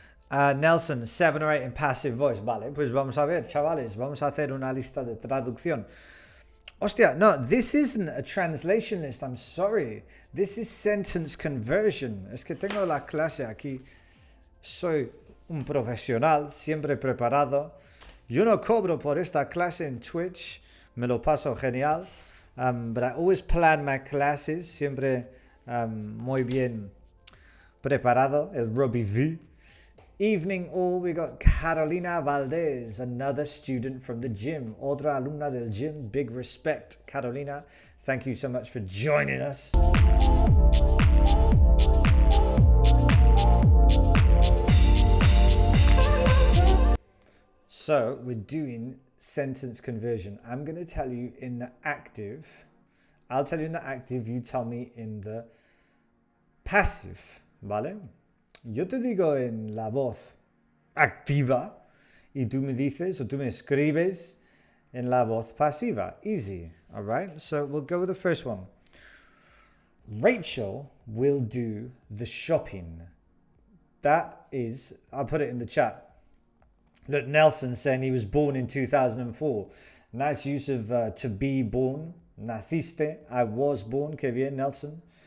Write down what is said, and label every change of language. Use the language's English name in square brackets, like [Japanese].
[English] Nelson, 7 or 8 in passive voice. [Spanish] Vale, pues vamos a ver, chavales. Vamos a hacer una lista de traducción. Hostia, [English] no, this isn't a translation list. I'm sorry. This is sentence conversion. [Spanish] Es que tengo la clase aquí. Soy un profesional, siempre preparado. Yo no cobro por esta clase en Twitch. Me lo paso genial. [English] But I always plan my classes. [Spanish] Siempre muy bien preparado. El Robbie V. [English] Evening all, we got Carolina Valdez, another student from the gym. [Spanish] Otra alumna del gym. [English] Big respect, Carolina. Thank you so much for joining us. So we're doing sentence conversion. I'm going to tell you in the active. I'll tell you in the active, you tell me in the passive, ¿vale? [Spanish] Yo te digo en la voz activa y tú me dices o tú me escribes en la voz pasiva. [English] Easy, all right? So we'll go with the first one. Rachel will do the shopping. That is, I'll put it in the chat. Look, Nelson saying he was born in 2004. Nice use of to be born. Naciste. I was born. [Spanish] Que bien, [English] Nelson.